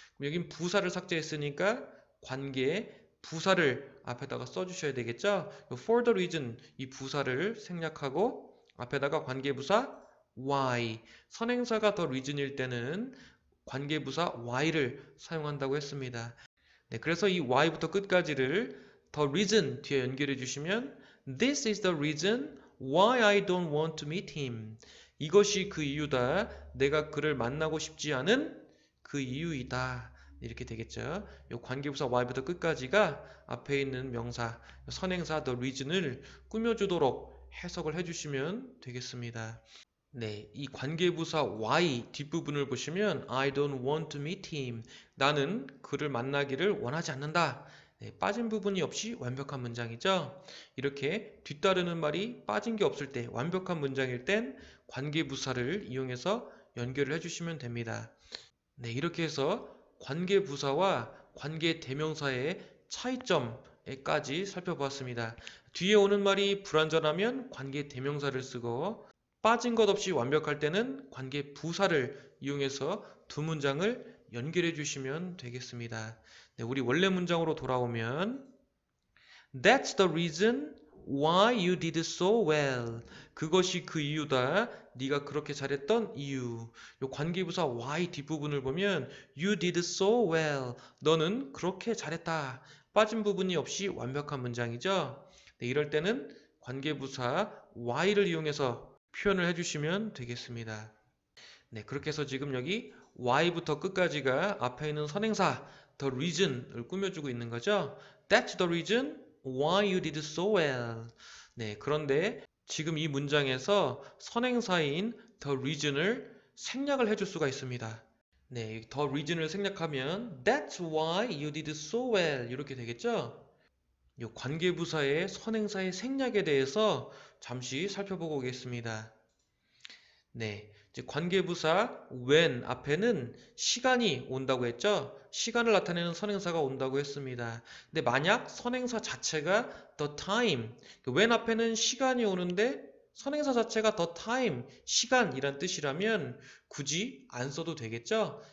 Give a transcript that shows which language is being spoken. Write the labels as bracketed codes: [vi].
[ko] 여긴 부사를 삭제했으니까 관계에 부사를 앞에다가 써주셔야 되겠죠. for the reason 이 부사를 생략하고 앞에다가 관계부사 why 선행사가 the reason일 때는 관계부사 why를 사용한다고 했습니다. 네, 그래서 이 why부터 끝까지를 the reason 뒤에 연결해 주시면 [en] This is the reason why I don't want to meet him. [ko] 이것이 그 이유다. 내가 그를 만나고 싶지 않은 그 이유이다. 이렇게 되겠죠. 이 관계부사 why부터 끝까지가 앞에 있는 명사, 선행사 the reason을 꾸며주도록 해석을 해주시면 되겠습니다. 네, 이 관계부사 why 뒷부분을 보시면 [en] I don't want to meet him. [ko] 나는 그를 만나기를 원하지 않는다. 네, 빠진 부분이 없이 완벽한 문장이죠. 이렇게 뒤따르는 말이 빠진 게 없을 때 완벽한 문장일 땐 관계부사를 이용해서 연결을 해주시면 됩니다. 네, 이렇게 해서 관계부사와 관계대명사의 차이점까지 살펴보았습니다. 뒤에 오는 말이 불완전하면 관계대명사를 쓰고 빠진 것 없이 완벽할 때는 관계부사를 이용해서 두 문장을 연결해 주시면 되겠습니다. 네, 우리 원래 문장으로 돌아오면 [en] That's the reason why you did so well. [ko] 그것이 그 이유다. 네가 그렇게 잘했던 이유. 요 관계부사 why 뒷부분을 보면 [en] You did so well. [ko] 너는 그렇게 잘했다. 빠진 부분이 없이 완벽한 문장이죠. 네, 이럴 때는 관계부사 why를 이용해서 표현을 해주시면 되겠습니다. 네, 그렇게 해서 지금 여기 why부터 끝까지가 앞에 있는 선행사 the reason을 꾸며주고 있는 거죠. [en] That's the reason why you did so well. [ko] 네, 그런데 지금 이 문장에서 선행사인 the reason을 생략을 해줄 수가 있습니다. 네, the reason을 생략하면 [en] That's why you did so well [ko] 이렇게 되겠죠. 이 관계부사의 선행사의 생략에 대해서 잠시 살펴보고 오겠습니다. 네, 이제 관계부사 when 앞에는 시간이 온다고 했죠? 시간을 나타내는 선행사가 온다고 했습니다. 근데 만약 선행사 자체가 the time, when 앞에는 시간이 오는데 선행사 자체가 the time, 시간이란 뜻이라면 굳이 안 써도 되겠죠?